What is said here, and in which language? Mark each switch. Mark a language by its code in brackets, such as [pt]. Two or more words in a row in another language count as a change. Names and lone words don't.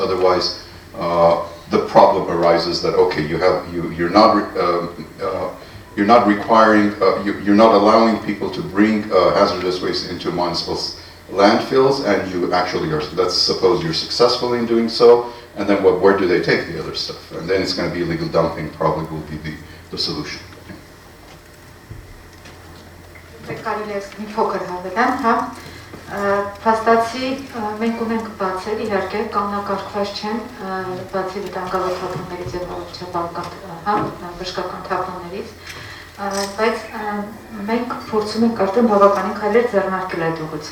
[en] Otherwise, the problem arises that okay, you're not allowing people to bring hazardous waste into municipal landfills, and you actually are. Let's suppose you're successful in doing so, and then where do they take the other stuff? And then it's going to be illegal dumping. Probably will be the solution. [hy] Փաստացի մենք ունենք բացել, իհարկե կանոնակարգված չեն, բացի վտանգավոր թափոններից եւ բժշկական թափոններից, բայց մենք փորձում ենք արդեն բավականին քայլեր ձեռնարկել